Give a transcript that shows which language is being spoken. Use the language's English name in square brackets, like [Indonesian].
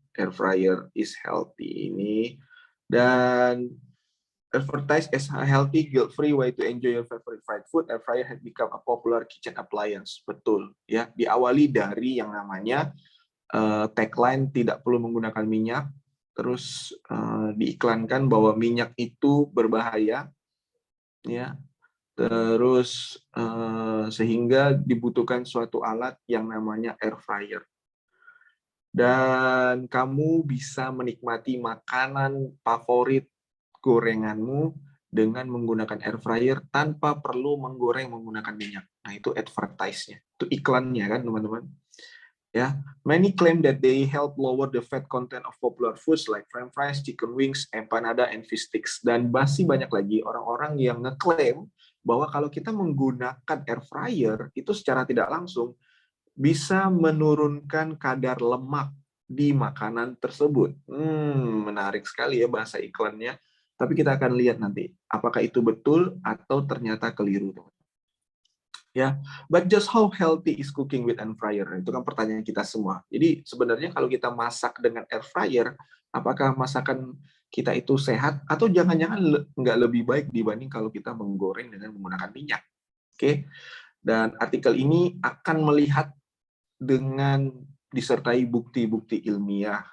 [English] Air fryer is healthy [Indonesian] ini, dan [English] advertised as a healthy, guilt-free way to enjoy your favorite fried food, air fryer has become a popular kitchen appliance. [Indonesian] Betul, ya. Diawali dari yang namanya tagline tidak perlu menggunakan minyak, terus diiklankan bahwa minyak itu berbahaya, ya. Terus sehingga dibutuhkan suatu alat yang namanya air fryer. Dan kamu bisa menikmati makanan favorit gorenganmu dengan menggunakan air fryer tanpa perlu menggoreng menggunakan minyak. Nah, itu advertise-nya. Itu iklannya kan, teman-teman. [English] Ya, many claim that they help lower the fat content of popular foods like french fries, chicken wings, empanada, and fish sticks. [Indonesian] Dan masih banyak lagi orang-orang yang ngeklaim bahwa kalau kita menggunakan air fryer itu secara tidak langsung bisa menurunkan kadar lemak di makanan tersebut. Menarik sekali ya bahasa iklannya. Tapi kita akan lihat nanti apakah itu betul atau ternyata keliru. [English] Ya, but just how healthy is cooking with air fryer? [Indonesian] Itu kan pertanyaan kita semua. Jadi sebenarnya kalau kita masak dengan air fryer, apakah masakan kita itu sehat atau jangan-jangan nggak lebih baik dibanding kalau kita menggoreng dengan menggunakan minyak? Oke, dan artikel ini akan melihat dengan disertai bukti-bukti ilmiah.